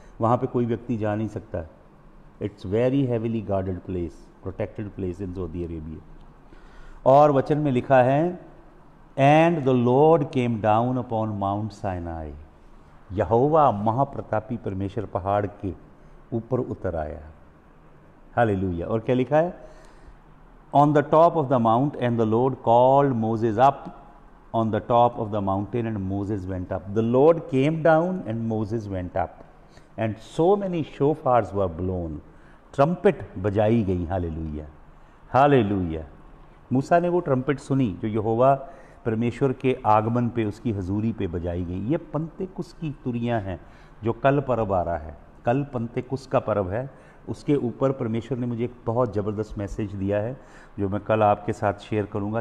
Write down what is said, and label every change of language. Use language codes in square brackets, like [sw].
[hi] वहाँ पे कोई व्यक्ति जा नहीं सकता। [en] It's very heavily guarded place, protected place in Saudi Arabia. [hi] और वचन में लिखा है, [en] And the Lord came down upon Mount Sinai. [hi] यहोवा महाप्रतापी परमेश्वर पहाड़ के ऊपर उतर आया। हालेलुया। और क्या लिखा है, [en] on the top of the mount, and the Lord called Moses up on the top of the mountain, and Moses went up. The Lord came down and Moses went up, and so many shofars were blown. [hi] Trumpet बजाई गई। Hallelujah, hallelujah. मूसा ने वो trumpet सुनी जो यहोवा परमेश्वर के आगमन पे, उसकी हजूरी पे बजाई गई। ये पंतेकुस की तुरियां हैं जो कल पर्व आ रहा है। कल पंतेकुस का पर्व है। उसके ऊपर परमेश्वर ने मुझे एक बहुत ज़बरदस्त मैसेज दिया है जो मैं कल आपके साथ शेयर करूंगा।